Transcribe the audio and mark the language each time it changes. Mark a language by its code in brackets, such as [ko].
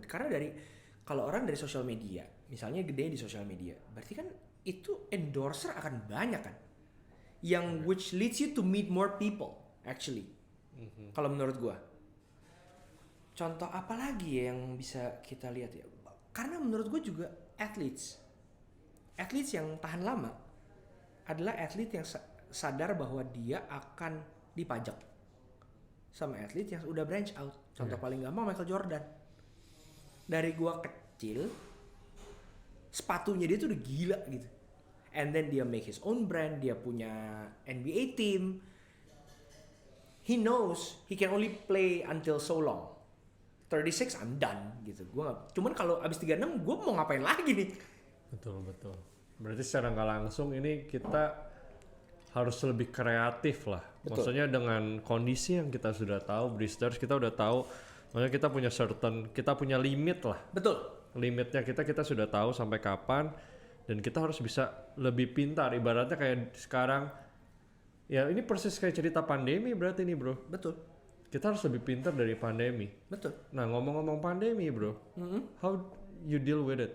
[id] Karena kalau orang dari sosial media, misalnya gede di sosial media, berarti kan itu endorser akan banyak kan. [en] Yang which leads you to meet more people actually. [id] Kalau menurut gue. Contoh apa lagi ya yang bisa kita lihat ya? Karena menurut gue juga athletes yang tahan lama adalah atlet yang sadar bahwa dia akan dipajak sama atlet yang udah branch out. Contoh paling gampang Michael Jordan. Dari gua kecil sepatunya dia tuh udah gila gitu. [en] And then dia make his own brand, [id] dia punya [en] NBA team. He knows he can only play until so long. [id] 36 [en] I'm done [id] gitu. Cuman kalau abis 36 gua mau ngapain lagi nih? Betul. Berarti secara nggak langsung ini kita harus lebih kreatif lah. Betul. Maksudnya dengan kondisi yang kita sudah tahu, Bristers, kita udah tahu, maksudnya kita punya kita punya limit lah. Betul. Limitnya kita sudah tahu sampai kapan, dan kita harus bisa lebih pintar. Ibaratnya kayak sekarang, ya ini persis kayak cerita pandemi berarti nih bro. Betul. Kita harus lebih pintar dari pandemi. Betul. Nah ngomong-ngomong pandemi bro, [en] how you deal with it?